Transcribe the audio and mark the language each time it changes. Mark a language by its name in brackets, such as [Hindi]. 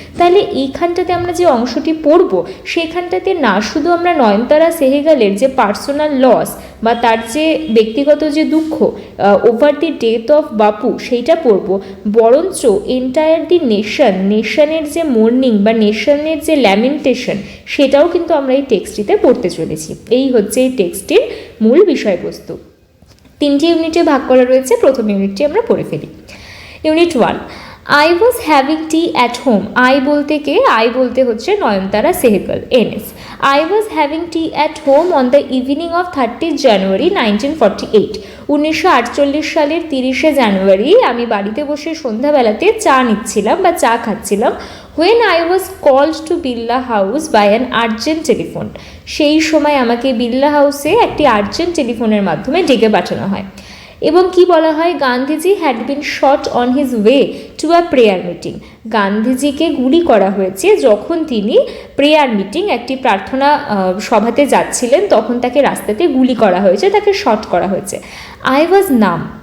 [Bangla] তাহলে এইখানটাতে আমরা যে অংশটি পড়ব, সেখানটাতে না শুধু আমরা নয়নতারা সেহগলের যে পার্সোনাল লস বা তার যে ব্যক্তিগত যে দুঃখ ওভার দি ডেথ অফ বাপু, সেইটা পড়ব, বরঞ্চ এন্টায়ার দি নেশনের যে মোর্নিং বা নেশনের যে ল্যামেন্টেশন, সেটাও কিন্তু আমরা এই টেক্সটটিতে পড়তে চলেছি। এই হচ্ছে এই টেক্সটির মূল বিষয়বস্তু। 3টি ইউনিটে ভাগ করা রয়েছে। প্রথম ইউনিটটি আমরা পড়ে ফেলি। Unit 1, [English] I was having tea at home. [Bangla] I বলতে কে? আই বলতে হচ্ছে নয়নতারা সেহগল, NS. [English] I was having tea at home on the evening of 30th January 1948. [Bangla] 1948 সালের 30শে জানুয়ারি আমি বাড়িতে বসে সন্ধ্যাবেলাতে চা নিচ্ছিলাম বা চা খাচ্ছিলাম। [English] When I was called to Birla House by an urgent telephone. [Bangla] সেই সময় আমাকে বিড়লা হাউসে একটি আর্জেন্ট টেলিফোনের মাধ্যমে ডেকে পাঠানো হয়। এবং কি বলা হয়? [English] Gandhiji had been shot on his way to a prayer meeting. [Bangla] গান্ধীজিকে গুলি করা হয়েছে যখন তিনি প্রেয়ার মিটিং, একটি প্রার্থনা সভাতে যাচ্ছিলেন, তখন তাকে রাস্তাতে গুলি করা হয়েছে, তাকে শট করা হয়েছে। [English] I was numb.